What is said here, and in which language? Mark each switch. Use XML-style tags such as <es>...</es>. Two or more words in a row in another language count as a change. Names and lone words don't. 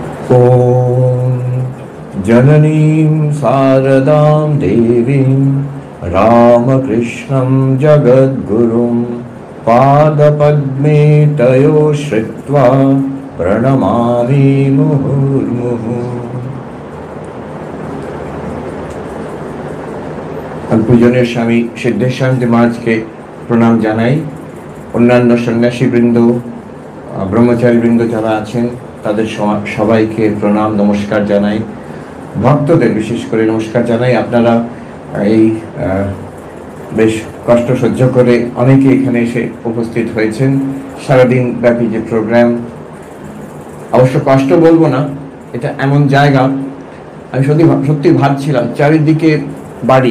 <sa>ॐ जननीं शारदां देवीं रामकृष्णं जगद्गुरुं पादपद्मे तयो श्रित्वा प्रणमामि मुहुर्मुहुः।</sa> <bn>পূজনীয় স্বামী সিদ্ধেশ্বরানন্দ মহারাজ কে প্রণাম জানাই। অন্যান্য সন্ন্যাসী বৃন্দ ব্রহ্মচারী বৃন্দ যারা আছেন তাদের সবাইকে প্রণাম নমস্কার জানাই। ভক্তদের বিশেষ করে নমস্কার জানাই। আপনারা এই বেশ কষ্ট সহ্য করে অনেকে এখানে এসে উপস্থিত হয়েছেন। সারাদিন ব্যাপী যে প্রোগ্রাম, অবশ্য কষ্ট বলবো না, এটা এমন জায়গা, আমি সত্যি ভাবছিলাম চারিদিকে বাড়ি।</bn>